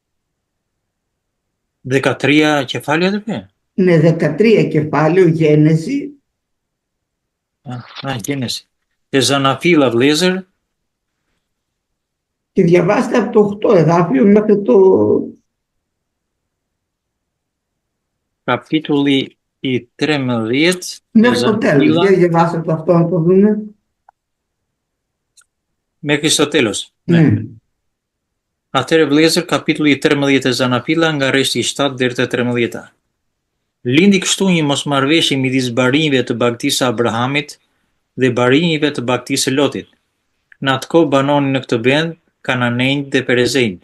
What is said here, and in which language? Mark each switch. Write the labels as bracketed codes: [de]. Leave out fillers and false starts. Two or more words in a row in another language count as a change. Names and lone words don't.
[el] 13 κεφάλαια, αδερφέ. Ναι, 13 κεφάλαιο, Γένεση. Γένεση. [sq] Te Zanafila vëllezër. [el] Και διαβάστε από το 8 εδάφιο μέχρι το... [sq] Kapitulli i 13. [el] Μέχρι το τέλος. Για διαβάστε το αυτό να το δούμε. Μέχρι στο τέλος. Ναι. [sq] Atëherë vëllezër, kapitulli i 13 e Zanafila nga rreshti i 7 deri te 13. Lindi kështu një mosmarrveshje midis barinjve të bagtisë Abrahamit dhe barinjve të bagtisë Lotit. Në atë kohë banonin në këtë vend Kananejt dhe Perezejt.